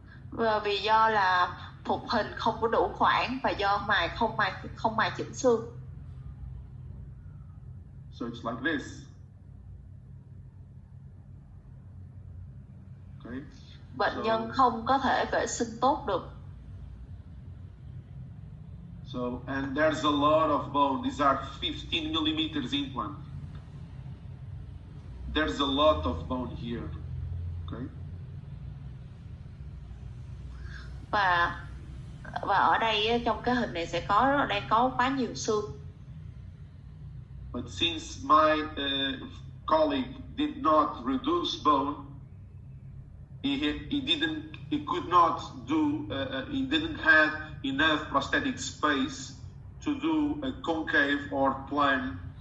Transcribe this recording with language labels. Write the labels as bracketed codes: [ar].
[vi] Và vì do là phục hình không có đủ khoảng và do không mài chỉnh xương. [en] So it's like this. Okay. [vi] Bệnh nhân không có thể vệ sinh tốt được. [en] So, and there's a lot of bone. These are 15 millimeters implant. There's a lot of bone here. Okay. [vi] Và ở đây trong cái hình này sẽ đang có quá nhiều xương. [en] But since my colleague did not reduce bone, he could not do. He didn't have enough prosthetic space to do a concave or plane.